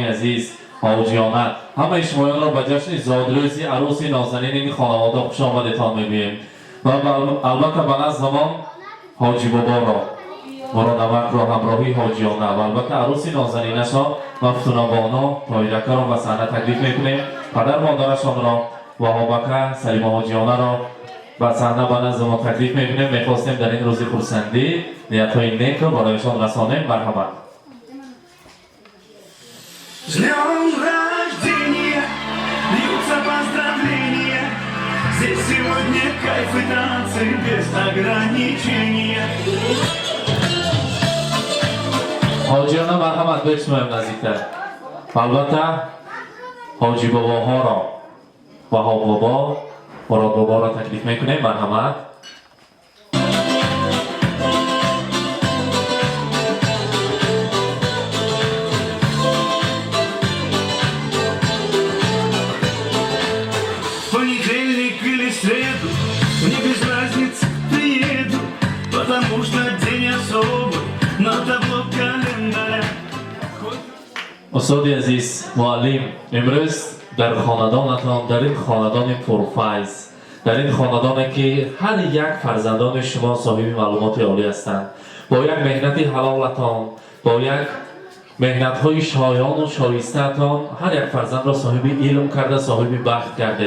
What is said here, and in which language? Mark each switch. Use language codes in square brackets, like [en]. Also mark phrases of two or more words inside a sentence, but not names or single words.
[fa] عزیز حاجیانه، همه شمایان را به جشن زادروزی عروس نازنین این خانواده خوش آمدتان میگوییم و البته به نزدمان حاجی بابا را، مرادمک را، همراهی حاجیانه و البته عروس نازنینش را مفتون بانا تاییدکه را به صحنه تکلیف میکنیم. پدر مادرشان را، وهاب اکا، سلیمه حاجیانه را به صحنه به نزد ما تکلیف می‌کنیم. می‌خواستیم در این روز خرسندی نیت‌های نیک را برایشان رسانیم. مرحبا. [ru] С днем рождения льются поздравления, здесь сегодня кайф и танцы без ограничения. [fa] حاجیانه مرحمت بشنویم نزدیکتر. البته حاجی باباها را وهاب بابا مراد بابا را تکلیف میکنیم. مرحمت. [ru] В понедельник или среду мне без разницы приеду, потому что день особый на табло календаря. [fa] استاد عزیز معلم، امروز در خاندانتان، در این خاندان پرفیض، در این خاندانی که هر یک فرزندان شما صاحب معلومات عالی هستند، با یک مهنت حلالتان، با یک مهنت های شایان و شایسته تان هر یک فرزند را صاحب علم کرده، صاحب بخت کرده.